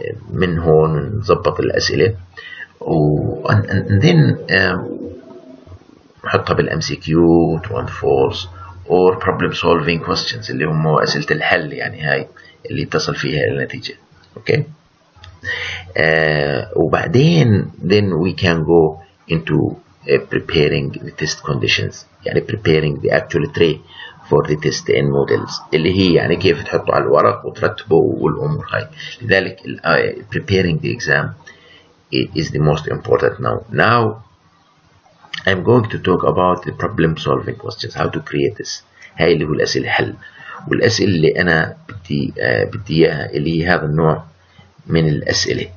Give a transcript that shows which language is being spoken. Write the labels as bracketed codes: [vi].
[ar] من هون نضبط الأسئلة [en] and then [ar] نحطها بالMCQ [en] true and false or problem solving questions [ar] اللي هم أسئلة الحل، يعني هاي اللي تصل فيها إلى النتيجة. [en] okay. [ar] وبعدين [en] then we can go into preparing the test conditions، يعني preparing the actual tray for the test in models [ar] اللي هي يعني كيف تحطه على الورق وترتبه والأمور هاي. لذلك [en] preparing the exam is the most important now. I'm going to talk about the problem solving questions, how to create this. [ar] هاي اللي هو الأسئلة الحل، والأسئلة اللي أنا بدي إياها اللي هي هذا النوع من الأسئلة.